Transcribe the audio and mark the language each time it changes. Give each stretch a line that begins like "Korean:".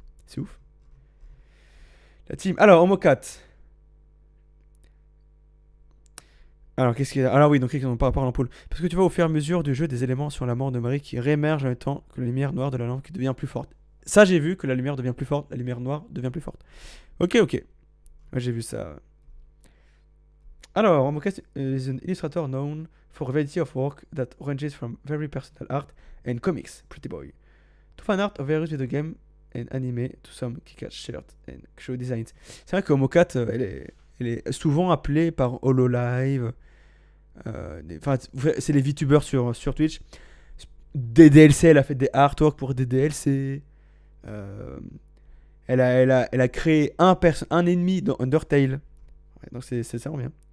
French: C'est ouf. La team. Alors, Homo 4. Alors, qu'est-ce qu'il y a? Alors, oui, donc, par rapport à l'ampoule. Parce que tu vois au fur et à mesure du jeu des éléments sur la mort de Marie qui réémergent en même temps que la lumière noire de la lampe qui devient plus forte. Ça, j'ai vu que la lumière devient plus forte, la lumière noire devient plus forte. Ok. Moi, j'ai vu ça. Alors,
English: Homo 4 is an illustrator known for a variety of work that ranges from very personal art and comics, Pretty Boy, to fan art of various video games and anime, to some kick-ass shirts and show designs.
French: C'est vrai que Homo 4, elle est souvent appelée par HoloLive. Enfin, c'est les VTubers sur Twitch. Des DLC, elle a fait des artworks pour des DLC. Elle a créé un ennemi dans Undertale. Ouais, donc c'est vraiment bien.